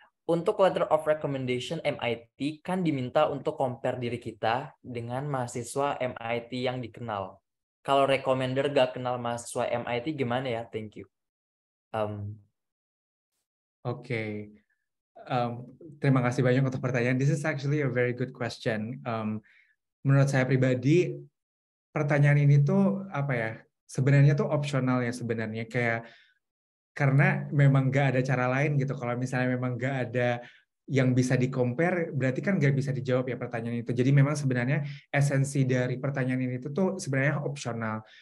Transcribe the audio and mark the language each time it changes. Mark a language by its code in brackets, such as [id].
[id] Untuk letter of recommendation MIT kan diminta untuk compare diri kita dengan mahasiswa MIT yang dikenal. Kalau recommender gak kenal mahasiswa MIT gimana ya? [en] Thank you. [id] Oke. Terima kasih banyak untuk pertanyaan. [en] This is actually a very good question. [id] Menurut saya pribadi, pertanyaan ini tuh apa ya? Sebenarnya tuh opsional ya sebenarnya, kayak karena memang nggak ada cara lain gitu. Kalau misalnya memang nggak ada yang bisa di-compare, berarti kan nggak bisa dijawab ya pertanyaan itu. Jadi memang sebenarnya esensi dari pertanyaan ini tuh sebenarnya opsional.